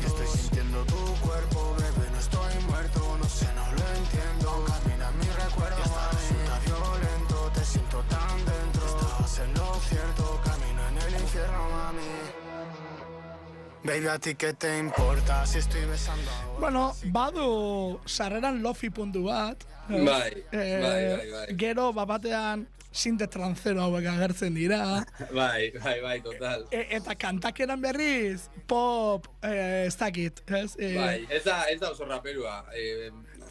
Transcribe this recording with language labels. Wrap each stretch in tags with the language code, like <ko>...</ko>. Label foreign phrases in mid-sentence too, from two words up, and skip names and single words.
<es>Estoy sintiendo tu cuerpo, bebé, no estoy muerto. No sé, no lo entiendo. Camina mi recuerdo, resulta violento. Te siento tan dentro, estabas en lo cierto. Camino en el infierno, mami. Baby, ¿a ti qué te importa si estoy besando ahora?</es> <eu>Badu sarreran lofi puntu bat. Bai. Gero, batean sinte transero hauek agertzen dira. Bai, total. Eta kantakeran berriz, pop, ez dakit, ez? Bai, ez da oso raperua.</eu>